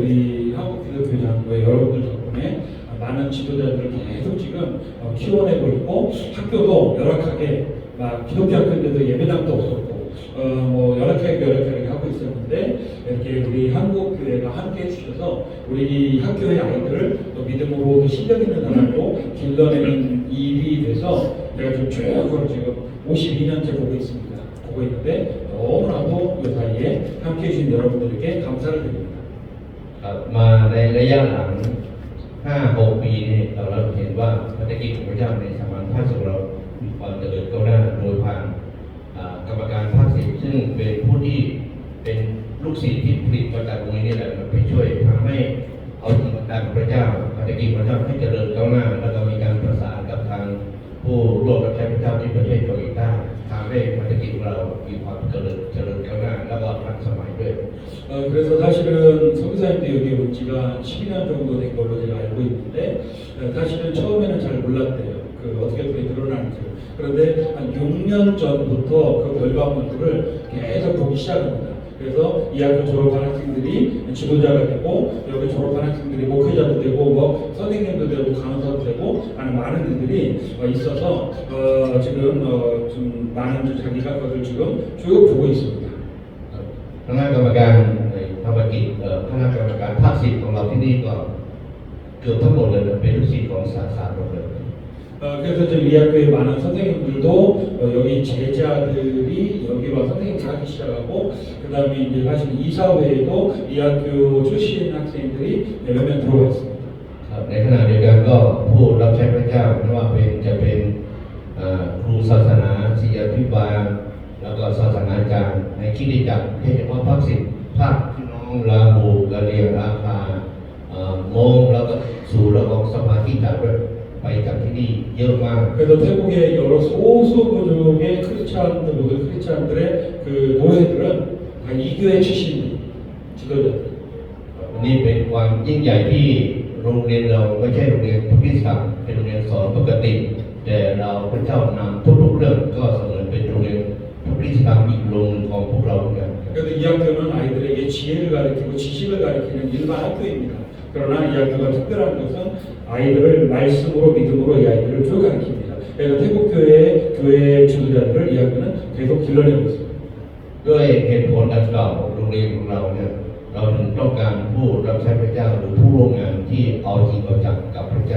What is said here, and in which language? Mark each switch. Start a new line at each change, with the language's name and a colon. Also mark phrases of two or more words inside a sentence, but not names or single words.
Korean: 한국기독교장로회 여러분들 덕분에 많은 지도자들을 계속 지금 키워내고 있고 학교도 열악하게 막 기독교 학교인데도 예배당도 없었고 뭐 열악하게 하고 있었는데 이렇게 우리 한국교회가 함께 해주셔서 우리 학교의 아이들을 또 믿음으로 또 실력 있는 사람으로 길러내는 일이 돼서 제가 좀 쭉 지금 52년째 보고 있습니다. 보고 있는데 너무나도 그 사이에 함께 해주신 여러분들에게 감사를 드립니다.
Thai: มาในระยะหลัง 5-6 ปีนี้เราเห็นว่าภารกิจของพระเจ้าในสมานภาคของเรามีความเจริญก้าวหน้าโดยผ่านกรรมการภาค10ซึ่งเป็นผู้ที่เป็นลูกศิษย์ที่ผลิตมาจากตรงนี้นี่แหละมันไปช่วยทำให้เอากรรมการของพระเจ้าภารกิจของพระเจ้าให้เจริญก้าวหน้าแล้วก็มีการประสานกับทางผู้ร่วมรับใช้พระเจ้าที่ประเทศเกาหลีใต้ทำให้ภารกิจของเรามีความเจริญก้าวหน้าแล้วก็ทันสมัยด้วย
Korean: 그래서 사실은 성교사님도 여기 온 지가 12년 정도 된 걸로 제가 알고 있는데 사실은 처음에는 잘 몰랐대요. 그 어떻게 그게 드러나는지. 그런데 한 6년 전부터 그 결과물들을 계속 보기 시작합니다. 그래서 이 학교 졸업한 학생들이 지도자가 되고 여기 졸업한 학생들이 목회자도 되고 뭐 선생님도 되고 강사도 되고 많은 일들이 있어서 지금 좀 많은 자기가 그것을 지금 쭉 보고 있습니다.
Thai: คณะกรรมการภารกิจคณะกรรมการภาค10ของเราที่นี่ก็เกือบทั้งหมดเลยเป็นลูกศิษย์ของศาสนาหมดเลย
Korean: 그래서 지금 이 학교에 많은 선생님들도 여기 제자들이 여기 와 선생님을 하기 시작하고 그 다음에 이제 사실 이사회에도 이 학교 출신 학생들이 몇 명 들어와 있습니다.
Thai: ในขณะเดียวกันก็ผู้รับใช้พระเจ้าไม่ว่าจะเป็นครูศาสนาศิษยาภิบาลแล้วก็ศาสนาจารย์ในคริสตจักรโดยเฉพาะภาค10ภาคพี่น้องลาหูกะเหรี่ยงอาคามงแล้วก็สู่ระบบสภาที่จัดไปจากที่นี่เยอะมาก
Korean: 그래서 태국의 여러 소수 부족의 크리스찬들 모든 크리스찬들의 그 노예들은 다 이교회 출신들 지도자들.
Thai: นี่เป็นความยิ่งใหญ่ที่โรงเรียนเราไม่ใช่โรงเรียนพุทธศาสนาเป็นโรงเรียนสอนปกติแต่เราพระเจ้านำทุกๆเรื่องก็เสมือนเป็นโรงเรียนพุทธศาสนาอีกโรงหนึ่งของพวกเราเหมือนกัน
Korean: 그래서 이 학교는 아이들에게 지혜를 가르치고 지식을 가르치는 일반 학교입니다. 그러나 이 학교가 특별한 것은 아이들을 말씀으로 믿음으로 이 아이들을 쭉 가르칩니다. 그래서 태국 교회 지도자들을 이 학교는 계속 길러내고 있습니다.
Thai: ด้วยเหตุผลดังกล่าวโรงเรียนของเราเนี่ยเราถึงต้องการผู้รับใช้พระเจ้าหรือผู้ร่วมงานที่เอาจริงเอาจังกับพระเจ้า